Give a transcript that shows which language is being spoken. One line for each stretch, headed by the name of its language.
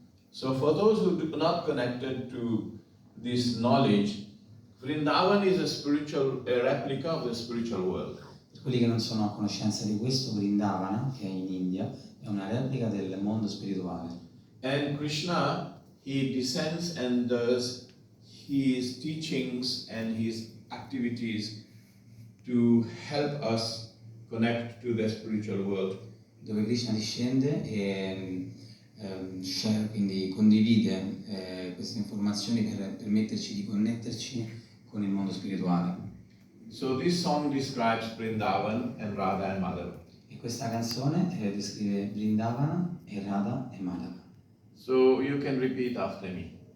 English: So for those who are not connected to this knowledge, Vrindavan is a replica of the spiritual world.
Italian: Per quelli che non sono a conoscenza di questo, Vrindavana, che è in India, è una replica del mondo spirituale.
English: And Krishna, he descends and does his teachings and his activities to help us connect to the spiritual world.
Italian: Dove Krishna discende e quindi condivide queste informazioni per permetterci di connetterci con il mondo spirituale.
English: So this song describes Vrindavan and Radha and Madhava.
Italian: E questa canzone descrive Vrindavana e Radha e Madhava.
English: So you can repeat after me.